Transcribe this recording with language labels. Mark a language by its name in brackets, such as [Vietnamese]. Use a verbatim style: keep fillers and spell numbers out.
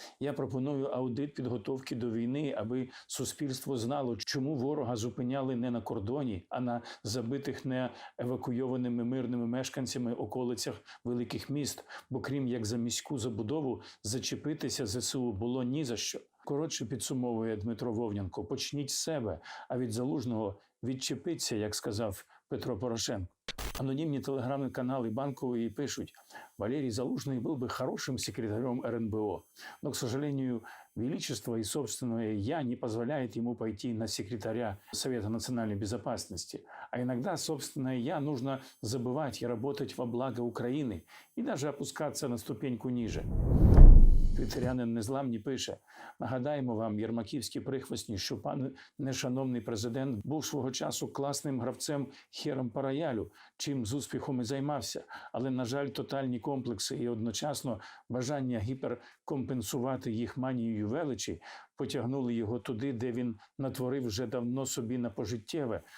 [Ukrainian] Я пропоную аудит підготовки до війни, аби суспільство знало, чому ворога зупиняли не на кордоні, а на забитих не евакуйованими мирними мешканцями околицях великих міст. Бо крім як за міську забудову, зачепитися ЗСУ було ні за що. Коротше підсумовує Дмитро Вовнянко, почніть з себе, а від Залужного відчепиться, як сказав Петро Порошенко. Анонімні телеграм-канали Банкової пишут: [Russian] Валерий Залужный был бы хорошим секретарем РНБО, но, к сожалению, величество и собственное «я» не позволяет ему пойти на секретаря Совета национальной безопасности. А иногда собственное «я» нужно забывать и работать во благо Украины, и даже опускаться на ступеньку ниже. [Ukrainian] Твіттерянин Незламні пише: нагадаємо вам, єрмаківські прихвостні, що пан нешановний президент був свого часу класним гравцем хером по роялю, чим з успіхом і займався. Але, на жаль, тотальні комплекси і одночасно бажання гіперкомпенсувати їх манією величі потягнули його туди, де він натворив вже давно собі на пожиттєве.